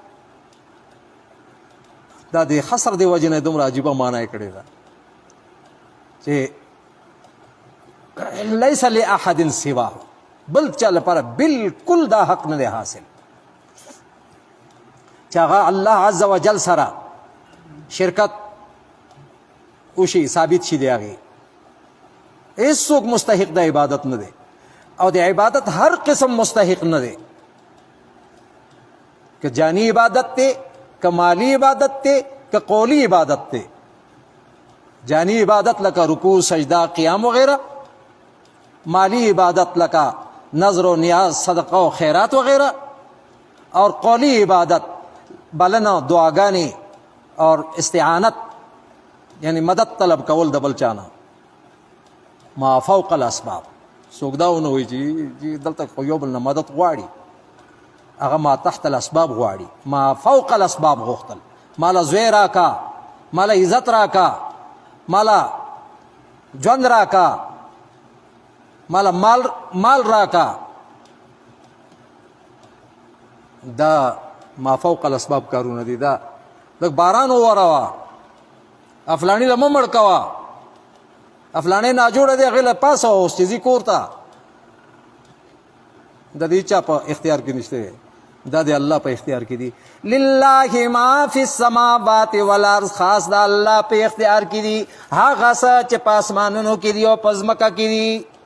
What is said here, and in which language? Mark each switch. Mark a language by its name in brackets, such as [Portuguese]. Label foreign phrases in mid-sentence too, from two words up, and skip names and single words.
[Pashto] دا د حصر دی وجه نه دومره عجیبه معنی یې کړې ده چې [Arabic] لیس لاحد سواه [Pashto] بل چا لپاره بالکل دا حق نه دی حاصل چې هغه الله [Arabic] عز وجل [Pashto] سره شرکت وشي ثابت شي دی هغې هیڅوک مستحق د عبادت نه دی او د عبادت هر قسم مستحق نه دی که جانی عبادت دی که مالی عبادت دی که قولی عبادت دی جانی عبادت لکه رکوع سجدہ قیام وغیرہ مالی عبادت لکه نظر و نیاز صدقہ و خیرات وغیرہ اور قولی عبادت بلنا دعاگانی اور استعانت یعنی مدد طلب کول د بل چانه [Arabic] ما فوق الاسباب [Pashto] څوک دا ونه وایي چې دلته خو یو بل نه مدد غواړي هغه [Arabic] ما تحت الاسباب [Pashto] غواړي [Arabic] ما فوق الاسباب [Pashto] غوښتل مالا زوی راکا مالا عزت راکا مالا ژوند راکا مالا مال راکا دا [Arabic] ما فوق الاسباب [Pashto] کارونه دي دا لږ باران ووروا افلانی له مړ کوا افلانی ناجوړه دی هغې له پاسه اوس چې ځي کور ته د دې چا په اختیار کې نشته دا د الله په اختیار کې دي [Arabic] لله ما فی السماوات والارض [Pashto] خاص د الله په اختیار کې دي هغه څه چې په اسمانونو کې دي او په ځمکه کې دي